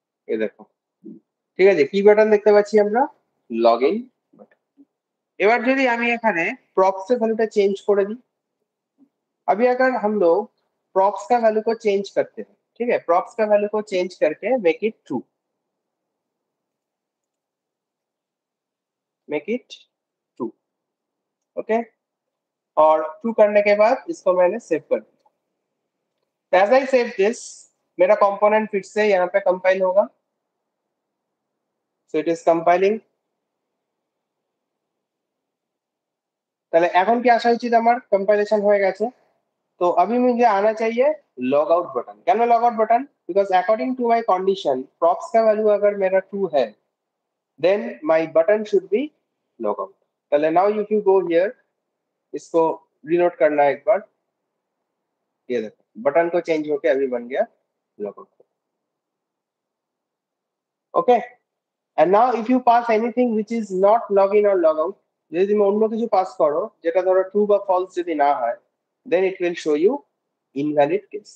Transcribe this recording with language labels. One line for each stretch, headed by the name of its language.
Hindi: ये देखो,
Bangla: ঠিক আছে, কি বাটন দেখতে পাচ্ছি আমরা, লগ ইন বাটন। এবার যদি আমি এখানে প্রপস এর ভ্যালুটা চেঞ্জ করে দিই,
Hindi: अभी अगर हम लोग प्रॉप्स का वैल्यू को चेंज करते हैं, ठीक है, प्रॉप्स का वैल्यू को चेंज करके make it true, make it true, okay. और ट्रू करने के बाद इसको मैंने सेव कर दिया।
English: as I save this,
Hindi: मेरा कंपोनेंट फिर से यहाँ पे कंपाइल होगा।
English: So it is compiling.
Bangla: তাহলে এখন কি আসা উচিত, আমার কম্পাইলেশন হয়ে গেছে।
Hindi: तो अभी मुझे आना चाहिए लॉग आउट बटन। क्या log out button,
English: because according to my condition
Hindi: props का वैल्यू अगर मेरा 2 है,
English: Then my button should be log out.
Hindi: पहले
English: now if you go here,
Hindi: इसको रीनोट करना है एक बार। ये देखो बटन को चेंज होके अभी बन गया log out. Okay,
English: and now if you pass anything which is not login or log out,
Bangla: যদি তুমি অন্য কিছু পাস করো যেটা ধরো ট্রু বা ফলস যদি না হয়,
English: then it will show you invalid case.